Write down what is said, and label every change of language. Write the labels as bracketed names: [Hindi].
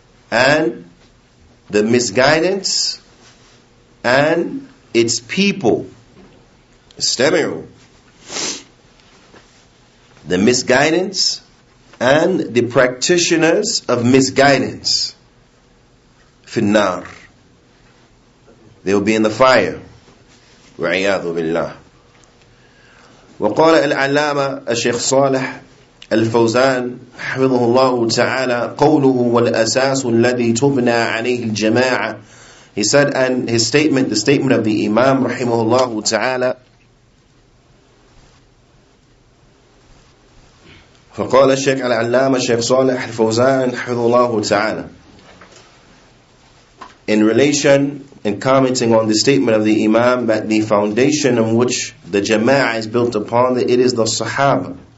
[English] And the misguidance and its people, [Arabic] استمعوا, [English] the misguidance and the practitioners of misguidance, [Arabic] finnar, [English] they will be in the fire. [Arabic] وعياذ بالله. وقال العلامة الشيخ صالح الفوزان حفظه الله تعالى قوله والأساس الذي تبنى عليه الجماعة. [English] He said, and his statement, the statement of the Imam rahimahullah ta'ala, [Arabic] فقال الشيخ العلامة الشيخ صالح الفوزان حفظه الله تعالى, [English] in relation and commenting on the statement of the Imam that the foundation on which the Jama'ah is built upon, that it is the Sahaba.